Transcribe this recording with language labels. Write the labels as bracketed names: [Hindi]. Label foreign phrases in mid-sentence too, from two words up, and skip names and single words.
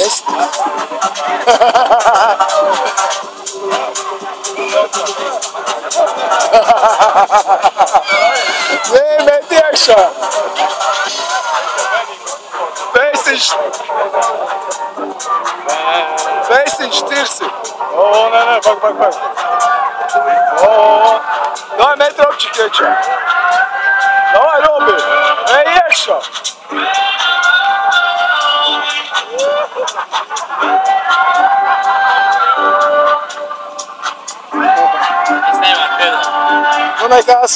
[Latvian] Nē, met iekšā. Feisiņš tirsi. O, nē, pak. O, daj met ropčik iekšā. Davai, Robi, ej iekšā. Es nevaru piedot. Nu, nekas.